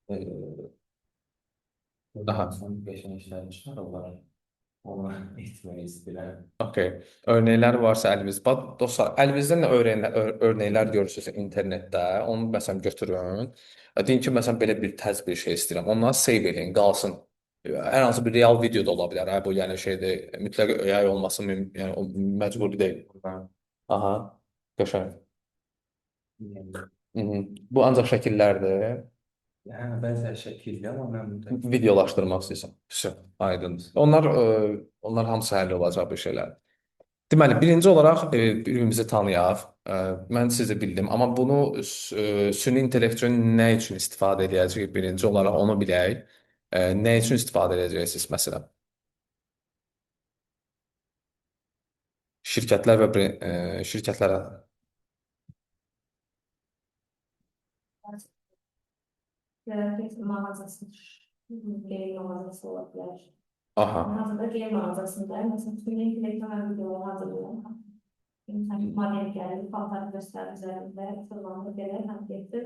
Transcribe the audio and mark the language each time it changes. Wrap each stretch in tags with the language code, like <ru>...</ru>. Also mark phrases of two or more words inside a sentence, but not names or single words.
<tr>Daha. Geçen işler var. Onu etmeyi istedim. Okey.</tr> <az>Örnəklər varsa əlinizdə. Bax, dostlar, əlinizdə nə örnəklər görürsünüz internetdə, onu məsələn götürün. Deyin ki, məsələn belə bir tərz bir şey istəyirəm. Ondan save edin, qalsın. Hər hansı bir real video da ola bilər. Hə, bu yəni şeydir. Mütləq AI olması yəni o məcburi deyil. Buradan Aha. Qəşəng.</az> <tr>yani,</tr> <az>Mhm. Bu ancaq şəkillərdir.</az> <tr>yani benzer şekilde ama ben buradaki</tr> <az>Videolaşdırmaq istəyirsən. Vəsə, aydın. Onlar hamısı həll olacaq bir şeylər. Deməli, birinci olaraq bir-birimizi tanıyaq. Mən sizi bildim, amma bunu süni intellektin nə üçün istifadə edəcəyik? Birinci olaraq onu bilək. Nə üçün istifadə edəcəksiniz məsələn? Şirkətlər və şirkətlərə.</az> <tr>Fiyat mağazası, giyim mağazası olabilir. Aha, Mağazada giyim mağazasında mesela tüm reklam videoları hazırlıyorum. İnsan model geldi, paltar göster üzerinde tırmandı gelen hareketler.</tr>